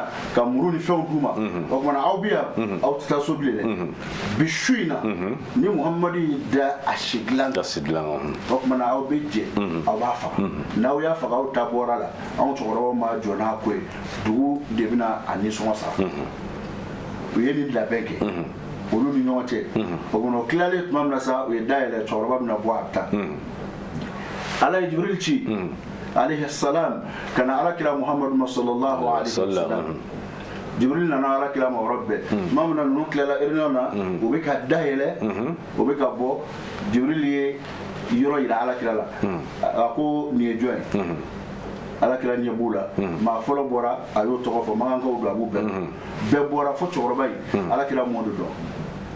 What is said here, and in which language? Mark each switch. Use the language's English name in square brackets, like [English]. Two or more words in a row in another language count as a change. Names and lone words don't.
[Bambara] ka muru ni fɛnw d'u ma o kumana aw bɛ yan aw tɛ taa so bilen dɛ bi su in na ni Muhamadu y'i da a si dilan o kumana aw bɛ jɛ aw b'a faga n'aw y'a faga aw ta bɔra la anw cɛkɔrɔbaw ma jɔ n'a ko ye dugu de bɛna a nisɔngɔ sara u ye nin labɛn kɛ olu ni ɲɔgɔn cɛ o kɔnɔ tilalen tuma min na sa u ye dayɛlɛ cɛkɔrɔba bɛna bɔ a bɛ taa Ala ye Jibril ci [Arabic] عليه السلام [Bambara] ka na Alakira Muhamadu ma [Arabic] صلى الله عليه وسلم [Bambara] Jibril nana Alakira ma yɔrɔ bɛɛ tuma min na ninnu tilala réunion na u bɛ ka dayɛlɛ u bɛ ka bɔ Jibril ye yɔrɔ yira Alakira la a ko nin ye jɔn ye Alakira ɲɛ b'u la maa fɔlɔ bɔra a y'o tɔgɔ fɔ magankaw don a b'u bɛɛ bɔra fo cɛkɔrɔba in Alakira m'o de dɔn